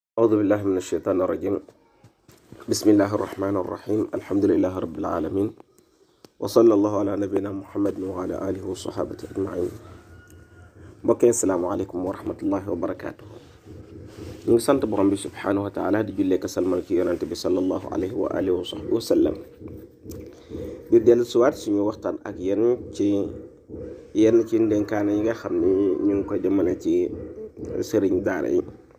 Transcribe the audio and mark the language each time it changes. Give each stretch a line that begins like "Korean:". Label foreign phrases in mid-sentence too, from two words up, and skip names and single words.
Arabic: أعوذ بالله من الشيطان الرجيم. بسم الله الرحمن الرحيم. الحمد لله رب العالمين، وصلى الله على نبينا محمد وعلى آله وصحابه أجمعين.
Wolof: mbokk
Arabic: السلام عليكم ورحمة الله وبركاته.
Wolof: ñu ngi sant borom bi
Arabic: سبحانه وتعالى
Wolof: di jullee ko salmal ci yonante bi
Arabic: صلى الله عليه وعلى آله وصحبه وسلم.
Wolof: di dellu siwaat suñu waxtaan ak yenn ci ndénkaane yi nga xam ni ñu ngi ko jëmale ci sëriñ daara yi.